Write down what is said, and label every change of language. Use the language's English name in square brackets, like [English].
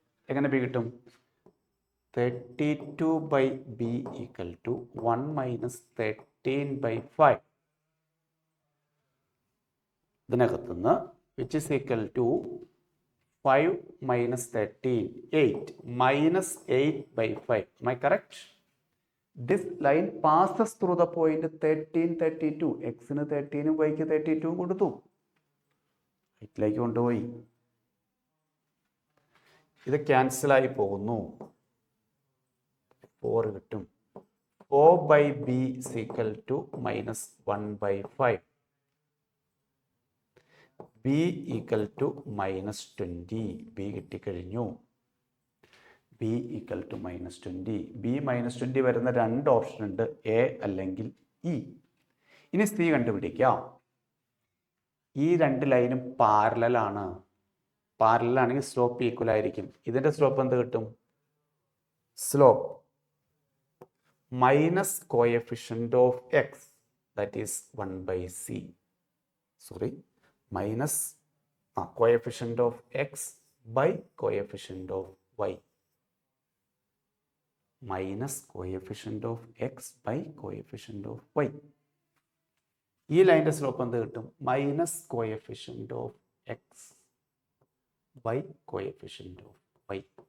[Malayalam] എങ്ങനെ ബി കിട്ടും? [English] 32 by b equal to 1 minus 13 by 5. ഇതിനകത്തുനിന്ന് which is equal to 5 minus 13, 8 minus 8 by 5. Am I correct? This line passes through the point 13, 32. [Malayalam] X-ന് 13 ഉം y-ക്ക് 32 ഉം കൊടുത്തു. ഇതിലേക്ക് കൊണ്ടുപോയി. ഇത് ക്യാൻസലായി പോകുന്നു. [English] 4 കിട്ടും. 4 by b is equal to minus 1 by 5. b equal to minus 20. [Malayalam] B കിട്ടിക്കഴിഞ്ഞു. [English] B equal to minus 20. [Malayalam] B minus 20 വരുന്ന 2 option ഉണ്ട്, എ അല്ലെങ്കിൽ ഇ. ഇനി സി കണ്ടുപിടിക്കാം. ഈ 2 ലൈനും പാരലലാണ്. പാരലലാണെങ്കിൽ സ്ലോപ്പ് ഈക്വൽ ആയിരിക്കും. ഇതിൻ്റെ സ്ലോപ്പ് എന്ത് കിട്ടും? Slope minus coefficient of X, that is 1 by c. [English] Sorry, minus coefficient of x by coefficient of y minus coefficient of x by coefficient of y. [Malayalam] ഈ ലൈൻ്റെ slope എന്ത് കിട്ടും? [English] Minus coefficient of x by coefficient of y.